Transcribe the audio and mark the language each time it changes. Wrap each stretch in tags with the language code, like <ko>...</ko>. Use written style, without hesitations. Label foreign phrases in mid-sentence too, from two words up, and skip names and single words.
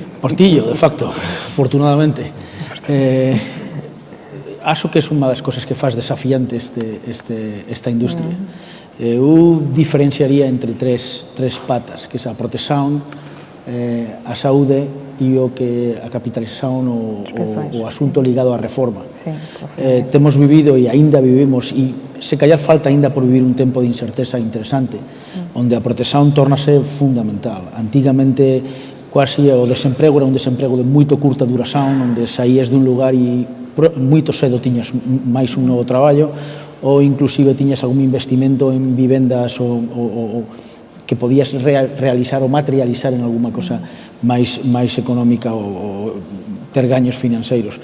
<pt>Partillo, de facto, afortunadamente. Acho que é uma das coisas que faz desafiante esta indústria.</pt> <gl>Eu diferenciaria entre tres patas, que é a proteção, a saúde e a capitalización o asunto ligado á reforma. Sí, temos vivido e aínda vivimos, e se callar falta aínda por vivir un tempo de incerteza interesante, onde a proteção torna-se fundamental. Antigamente, quase o desemprego era un desemprego de moito curta duración, onde saías dun lugar e moito cedo tiñas máis un novo traballo, ou inclusive tiñas algún investimento en vivendas ou que podías realizar ou materializar en alguma cosa máis económica ou ter gaños financeiros.</gl>